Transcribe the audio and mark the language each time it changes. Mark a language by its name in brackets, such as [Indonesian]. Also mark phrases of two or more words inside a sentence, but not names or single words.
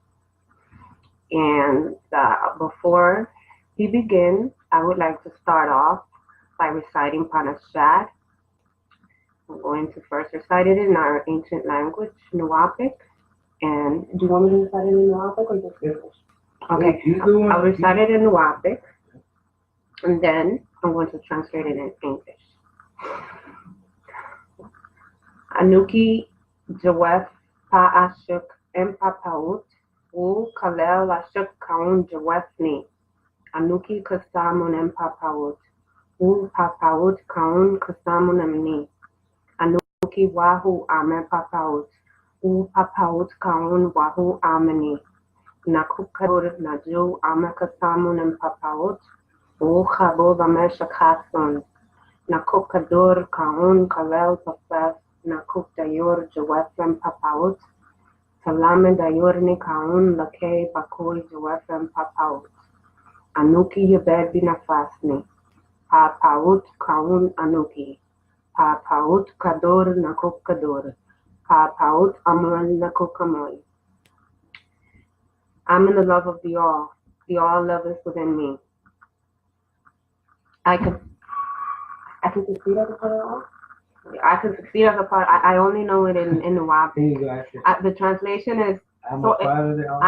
[English] And before we begin, I would like to start off by reciting Panashat. I'm going to first recite it in our ancient language, Nuwapic. And do you want me to recite it in Nuwapic or just English? Okay, I'll recite it in Nuwapic, and then I'm going to translate it in English. Anuki Jawef Pa'ashuk Empapaut U Kalel Ashuk Kaun Jawefni Anuki Kasamun Empapaut U Papaut Kaun Kasamun Emni Anuki Wahu Ame Papaut U Papaut Kaun Wahu Amani Nakukabur Naju Ame Kasamun Empapaut U Khabo Vameshakason Nakukadur Kaun Kalel Pafef Nakuk Dayor Jawefem Papaut Salame Dayorni Kaun Lake Bakoi Jawefem Papaut Anuki Yabed Binafasni Papaut Kaun Anuki Papaut Kador Nakuk Kador Papaut Amal Nakuk Amoy. I'm in the love of the all. The all love is within me. I can succeed as a part of the all. I can succeed as a part. I only know it in the WAP. The translation is I'm a part of the all.